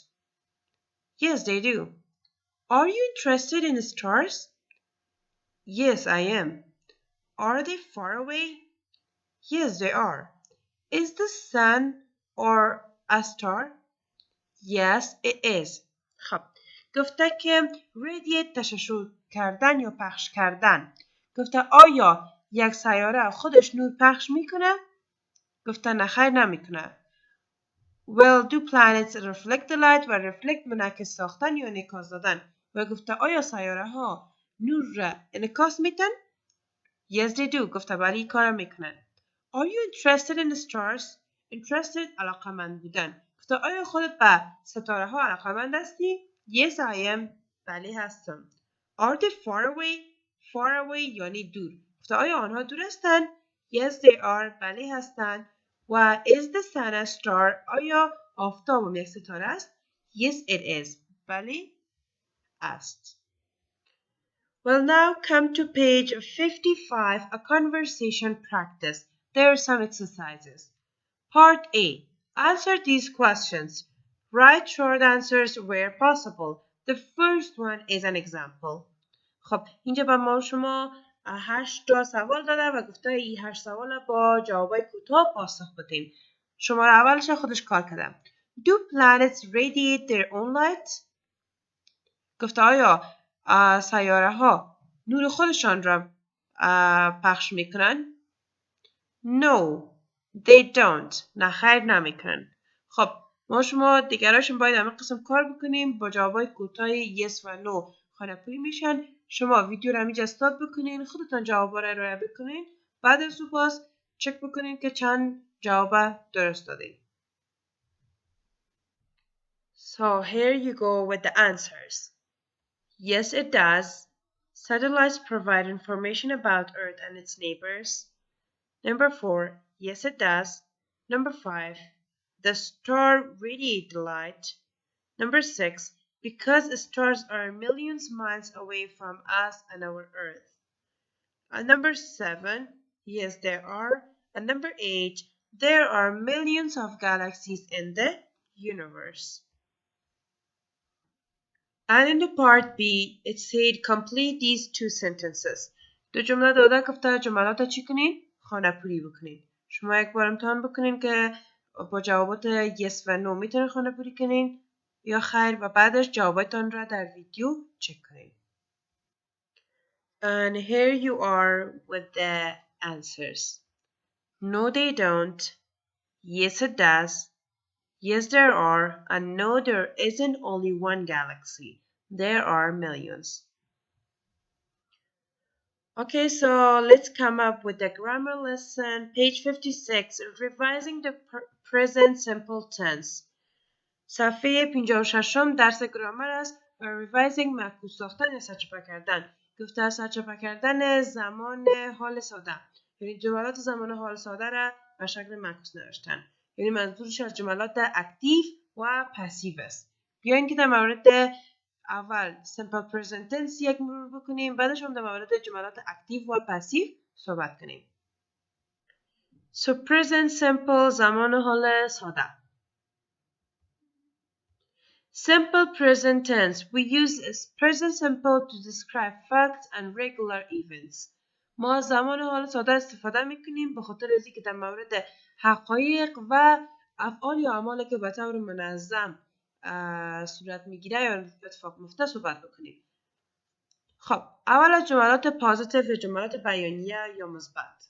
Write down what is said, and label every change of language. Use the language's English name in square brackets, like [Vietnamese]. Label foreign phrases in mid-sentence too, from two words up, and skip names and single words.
[English] Yes, they do. Are you interested in stars? Yes, I am. Are they far away? Yes, they are. Is the sun or a star? Yes, it is. [Persian] خب گفته که radiate تشعشع کردن یا پخش کردن. گفته آیا یک سیاره خودش نور پخش میکنه؟ گفته نه خیر نمیکنه. [English] Well, do planets reflect the light و reflect [Persian] منعکس ساختن یا انعکاس دادن؟ و گفته آیا سیاره ها نور را انعکاس میتن؟ [English] Yes, they do. [Persian] گفته بله این کار میکنن. [English] Are you interested in the stars? [Persian] Interested علاقمند بودن. گفته آیا خودت به ستاره ها علاقمند هستی؟ [English] Yes, I am. [Persian] بله هستم. [English] Are they far away? Far away [Persian] یعنی دور. گفته آیا آنها دور هستند؟ [English] Yes, they are. [Persian] بله هستند. و [English] is the sun a star? [Persian] آیا آفتاب یک ستاره است؟ [English] Yes, it is. [Persian] بله است. [English] We'll now come to page 55, a conversation practice. There are some exercises. Part A. Answer these questions. Write short answers where possible. The first one is an example. [Persian] خب اینجا با ما شما 8 تا سوال داده و گفته این 8 سوال با جوابای کوتاه پاسخ بدین. شماره اولش خودش کار کردم. [English] Do planets radiate their own light? [Persian] گفته آیا سیاره ها نور خودشان را پخش میکنن؟ [English] No, they don't. [Persian] نه خیر نمیکنن. خب ما شما دیگراشون باید همه قسم کار بکنیم با جوابای کوتاه yes و no خانه‌پوری میشن. شما ویدیو رو همینجا استاد بکنین، خودتان جوابا رو ارائه بکنین، بعد از سپاس چک بکنین که چند جواب درست دادین. [English] So here you go with the answers. Yes, it does. Satellites provide information about Earth and its neighbors. Number 4, yes it does. Number 5, the star radiates light. Number 6, because stars are millions miles away from us and our Earth. And number 7, yes there are. And number 8, there are millions of galaxies in the universe. And in the part B, it said complete these two sentences. [Persian] دو جمله داده گفته جملات چی کنین؟ خانه پوری بکنین. شما یک بار امتحان بکنین که با جوابات yes و no میتونین خانه پوری کنین یا خیر و بعدش جواباتان را در ویدیو چک کنین. [English] And here you are with the answers. No, they don't. Yes, it does. Yes, there are, and no, there isn't only one galaxy. There are millions. Okay, so let's come up with the grammar lesson. Page 56, revising the present simple tense. [Persian] صفحه 56 درس گرامر است و revising معکوس ساختن یا سرچپه کردن. گفته سرچپه کردن زمان حال ساده. یعنی جملات زمان حال ساده را به شکل معکوس نوشتن. یعنی منظورش از جملات اکتیو و پسیو است. بیاین که در مورد اول [English] simple present tense [Persian] یک مرور بکنیم، بعدش هم در مورد جملات اکتیو و پسیو صحبت کنیم. [English] So present simple [Persian] زمان حال ساده. [English] Simple present tense. We use present simple to describe facts and regular events. [Persian] ما زمان حال ساده استفاده میکنیم به خاطر از اینکه در مورد حقایق و افعال یا اعمالی که به طور منظم صورت میگیره یا اتفاق میفته صحبت بکنیم. خب اول از جملات پازیتیو یا جملات بیانیه یا مثبت.